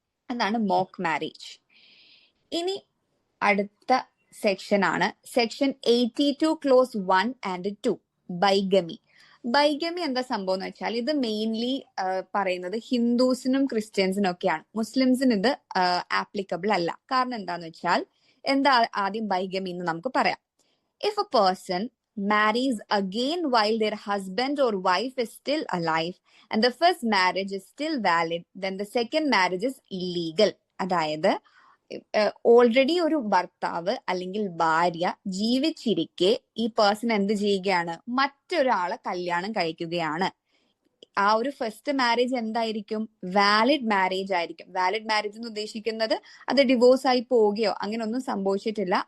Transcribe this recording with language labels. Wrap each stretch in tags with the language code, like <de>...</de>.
<ml>അതാണ് mock marriage. ഇനി അടുത്ത സെക്ഷൻ ആണ് സെക്ഷൻ 82 ക്ലോസ് 1 ആൻഡ് 2, ബൈഗമി. ബൈഗമി എന്താ സംഭവം എന്ന് വെച്ചാൽ ഇത് മെയിൻലി പറയുന്നത് ഹിന്ദുസിനും ക്രിസ്ത്യൻസിനും ഒക്കെയാണ്. മുസ്ലിംസിന് ഇത് ആപ്ലിക്കബിൾ അല്ല. കാരണം എന്താന്ന് വെച്ചാൽ, എന്താ ആദ്യം ബൈഗമി എന്ന് നമുക്ക് പറയാം.</ml> <en>If a person marries again while their husband or wife is still alive and the first marriage is still valid, then the second marriage is illegal.</en> <ml>അതായത് ഓൾറെഡി ഒരു ഭർത്താവ് അല്ലെങ്കിൽ ഭാര്യ ജീവിച്ചിരിക്കെ ഈ പേഴ്സൺ എന്ത് ചെയ്യുകയാണ്? മറ്റൊരാളെ കല്യാണം കഴിക്കുകയാണ്. ആ ഒരു ഫസ്റ്റ് മാരേജ് എന്തായിരിക്കും? വാലിഡ് മാരേജ് ആയിരിക്കും. വാലിഡ് മാരേജ് എന്ന് ഉദ്ദേശിക്കുന്നത് അത് ഡിവോഴ്സ് ആയി പോവുകയോ അങ്ങനെ ഒന്നും സംഭവിച്ചിട്ടില്ല.</ml>